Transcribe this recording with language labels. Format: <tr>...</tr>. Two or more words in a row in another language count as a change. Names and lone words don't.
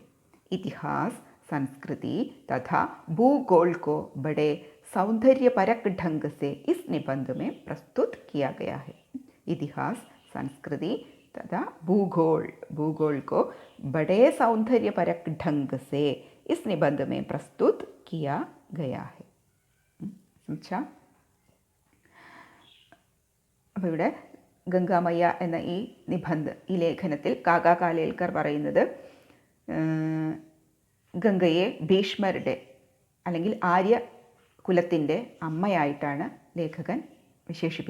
<hi>इतिहास, संस्कृति तथा भूगोल को बड़े सौंदर्यपरक ढंग से इस निबंध में प्रस्तुत किया गया है. इतिहास, संस्कृति तथा भूगोल को बड़े सौंदर्यपरक ढंग से इस निबंध में प्रस्तुत किया गया है. समझा?</hi> <ml>അപ്പോൾ ഇവിടെ ഗംഗാമയ്യ എന്ന ഈ നിബന്ധ, ഈ ലേഖനത്തിൽ കാക്കാ കാലേൽക്കർ പറയുന്നത് ഗംഗയെ ഭീഷ്മരുടെ അല്ലെങ്കിൽ ആര്യ കുലത്തിൻ്റെ അമ്മയായിട്ടാണ് ലേഖകൻ വിശേഷിപ്പിക്കുന്നത്.</ml>